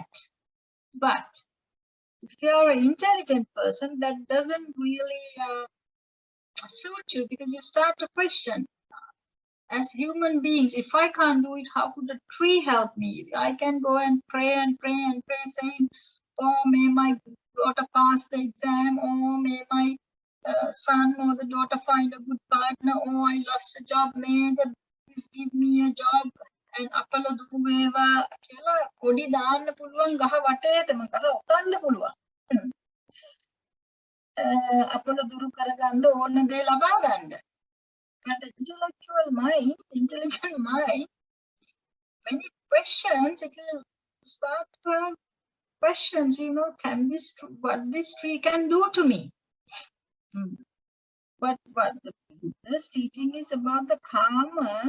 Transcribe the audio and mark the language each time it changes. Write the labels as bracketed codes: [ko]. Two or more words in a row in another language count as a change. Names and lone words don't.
[en] But if you're an intelligent person, that doesn't really suit you because you start to question, as human beings, if I can't do it, how could a tree help me? I can go and pray and pray and pray, saying, oh, may my daughter pass the exam, or may my son or the daughter find a good partner, or I lost a job, may the please give me a job, and [si] අපල දුක් මේවා කියලා කොඩි දාන්න පුළුවන් ගහ වටේටම ගහ ඔතන්න පුළුවන්. අපල දුරු කරගන්න ඕන දේ ලබා ගන්න. [en] But the intelligent mind, when it questions, it will start to have questions, you know, can this, what this tree can do to me? But what the Buddha's teaching is about the karma.